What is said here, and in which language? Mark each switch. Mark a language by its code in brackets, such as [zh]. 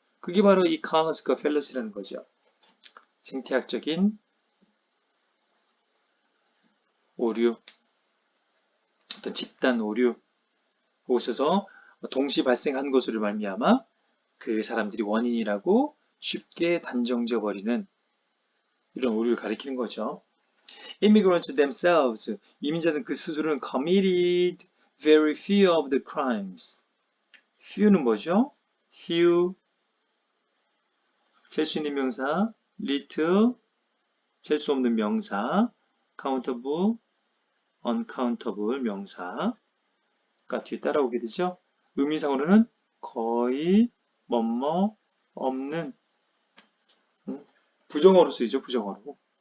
[ko] 그게 바로 이 Cornelius과 Fallacy라는 거죠. 생태학적인 오류, 어떤 집단 오류, 그곳에서 동시 발생한 것으로 말미암아 그 사람들이 원인이라고 쉽게 단정져 버리는 이런 오류를 가리키는 거죠. [en] Immigrants themselves, [ko] 이민자는 그 스스로는 [en] committed very few of the crimes. [ko] few는 뭐죠? few, 셀 수 있는 명사, little, 셀 수 없는 명사, countable, uncountable 명사가 뒤에 따라오게 되죠. 의미상으로는 거의, 뭐뭐, 없는, 부정어로 쓰이죠. 부정어로.